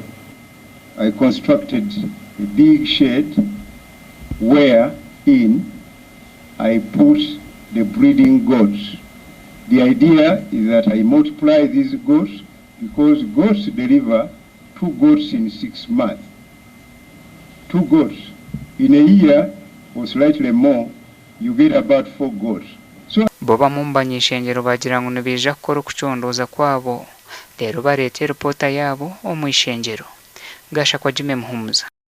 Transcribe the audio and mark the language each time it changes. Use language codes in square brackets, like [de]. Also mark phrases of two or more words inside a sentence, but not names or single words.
[en] I constructed a big shed wherein I put the breeding goats. The idea is that I multiply these goats because goats deliver 2 goats in 6 months. 2 goats. In a year, or slightly more, you get about 4 goats. So [nyn] boba mumbanye ishengero bagira ngo nibija kukora okucondoza kwabo rero bareeta ripota yabo omu ishengero. Gasha kwa Jime Muhumuza.